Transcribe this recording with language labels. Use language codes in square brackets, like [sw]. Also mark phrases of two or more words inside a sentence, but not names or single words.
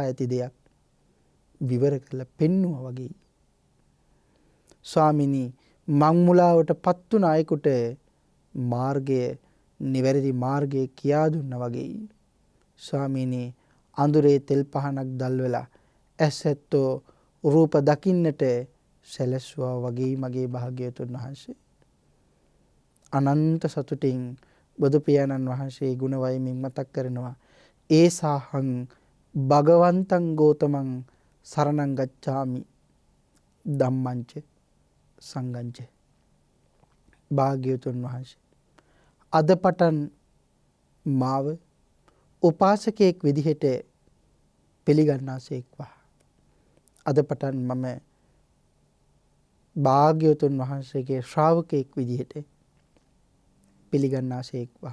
[si] ඇති දෙයක් විවර කළ පෙන්නුවා වගේ ස්වාමිනී මංමුලාවට පත් වුණ අයෙකුට මාර්ගය නිවැරදි මාර්ගය කියා දුන්නා වගේ ස්වාමිනී අඳුරේ තෙල් පහනක් දැල්වලා ඇසැත්තෝ රූප දකින්නට සැලැස්සුවා වගේ මගේ භාග්‍යවතුන් වහන්සේ. අනන්ත සතුටින් බුදු පියාණන් වහන්සේ ගුණ වයමින් මතක් කරනවා. [pi] ඒසාහං භගවන්තං ගෝතමං සරණං ගච්ඡාමි ධම්මංච සංඝංච. [si] භාග්‍යවතුන් වහන්සේ අද පටන් මාව උපාසකයෙක් විදිහට පිළිගන්නාසේක්වා. අද පටන් මම භාග්‍යවතුන් වහන්සේගේ ශ්‍රාවකයෙක් විදිහට පිළිගන්නාසේක්වා.